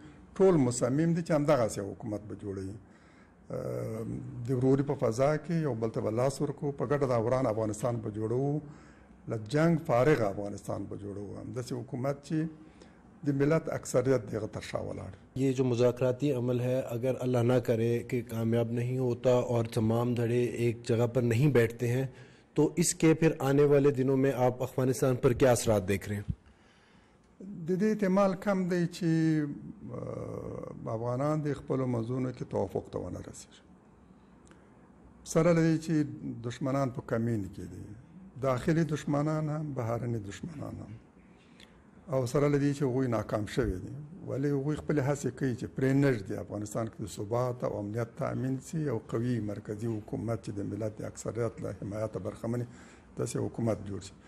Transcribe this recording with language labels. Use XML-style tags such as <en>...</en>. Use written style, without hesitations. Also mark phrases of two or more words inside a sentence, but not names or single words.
<ps>ټول مصمم دي چې همدغسې حکومت به جوړوي. د وروري په فضا کې یو بل ته لاس ورکړو، په ګډه د وران افغانستان په جوړو، له جنگ فارغ افغانستان په جوړو. همداسې حکومت چې د ملت اکثریت دغه تر شا ولاړ.</ps> <ur>یہ جو مذاکراتی عمل ہے اگر اللہ نہ کرے کہ کامیاب نہیں ہوتا اور تمام دھڑے ایک جگہ پر نہیں بیٹھتے ہیں تو اس کے پھر آنے والے دنوں میں آپ افغانستان پر کیا اثرات دیکھ رہے ہیں؟</ur> <ps>د دې احتمال کم دی چې افغانان د خپلو منځونو کې توافق ته ونه رسېږي، سره له دې چې دشمنان په کمین کې دي، داخلي دشمنان هم بهرني دشمنان هم، او سره له دې چې هغوی ناکام شوي دي، ولې هغوی خپلې هڅې کوي چې پرې نږدې افغانستان کې د ثبات او امنیت تامین سي، او قوي مرکزي حکومت چې د ملت د اکثریت له حمایته برخمن داسې حکومت جوړ شي.</ps>